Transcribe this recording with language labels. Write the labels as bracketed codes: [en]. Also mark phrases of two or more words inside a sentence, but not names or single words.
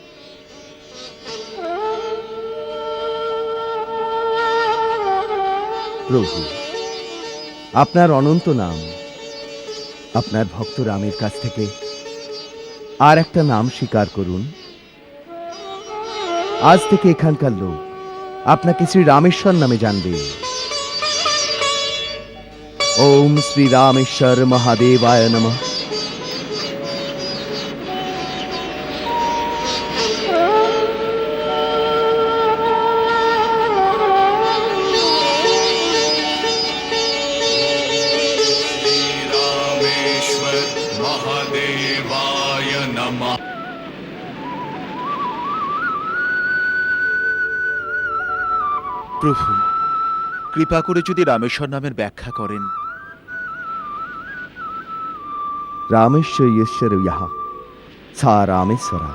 [bn] প্রভু, আপনার অনন্ত নাম, আপনার ভক্ত রামের কাছ থেকে আর একটা নাম স্বীকার করুন। আজ থেকে এখানকার লোক আপনাকে শ্রী রামেশ্বর নামে জানবে। [sa] ओम श्री रामेश्वर महादेवाय नमः। रामेश्वर महादेवाय नमः। [bn] প্রভু, কৃপা করে যদি রামেশ্বর নামের ব্যাখ্যা করেন। রামেশ্বর ইহা সা রামেশ্বরা।